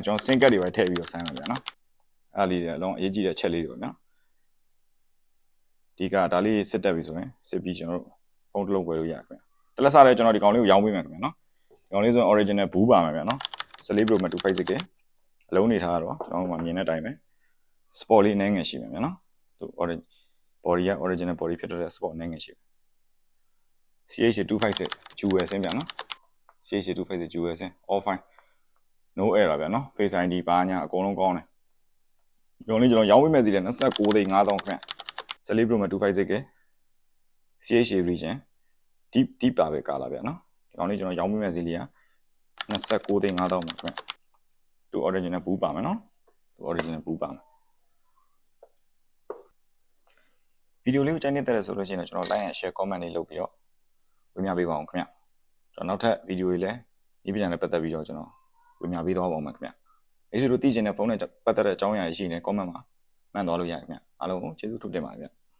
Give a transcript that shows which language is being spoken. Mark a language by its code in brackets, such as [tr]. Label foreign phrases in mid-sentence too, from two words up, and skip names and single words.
[my] ကျွန်တော် [en] SIM card [my] တွေပဲထည့်ပြီးတော့ဆန်းမှာဗျနော်အဲ့လေးတွေအလုံးအရေးကြီးတဲ့ချက်လေးတွေပေါ့နော်ဒီကဒါလေးစစ်တက်ပြီဆိုရင်စစ်ပြီးကျွန်တော်တို့ဖုန်းတစ်လုံးဝယ်လို့ရခင်ဗျတလက်စားလဲကျွန်တော်ဒီကောင်လေးကိုရောင်းပေးမယ်ခင်ဗျနော်ဒီကောင်လေး ဆိုရင် original ဘူးပါမယ်ဗျနော်14 Pro Max 256K အလုံးနေထားတော့ကျွန်တော်မြင်တဲ့အတိုင်းပဲ sport လေးနည်းငယ်ရှိမယ်ဗျနော် သူ body က [en] original body [my] ဖြစ်တဲ့ sport နည်းငယ်ရှိမယ် [en] CH256 Dual SIM [my] ဗျနော် [en] CH256 Dual SIM all fine no error [my] ဗျနော် [en] Face ID [my] ဘာညာအကုန်လုံးကောင်းတယ်ဒီကောင်လေးကျွန်တော်ရောင်းပေးမယ်စီလဲ29သိန်း5000ခင်ဗျ14 Pro Max 256K [en] CH region deep [my] ပါပဲကာလာဗျနော်ဒီကောင်လေးကျွန်တော်ရောင်းပေးမယ်စီလေးက29သိန်း5000ပါခင်ဗျသူ original ဘူးပါမယ်နော်သူ original ဘူးပါမယ် ဗီဒီယိုလေးကိုကြိုက်နေတဲ့ဆိုလို့ရှိရင်ကျွန်တော် [en] like and share comment [my] လေးလုပ်ပြီးတော့ဝင်ပြပေးပါအောင်ခင်ဗျကျွန်တော်နောက်ထပ်ဗီဒီယိုတွေလည်းဒီပြန်နဲ့ပတ်သက်ပြီးတော့ကျွန်တော်ဝင်ပြပေးသွားပါဦးမယ်ခင်ဗျအဲ့ဒီလိုသိချင်တဲ့ဖုန်းနဲ့ပတ်သက်တဲ့အကြောင်းအရာရှိနေ comment မှာမှန်သွားလို့ရခင်ဗျအားလုံးကိုကျေးဇူးထူးတင်ပါတယ်ဗျ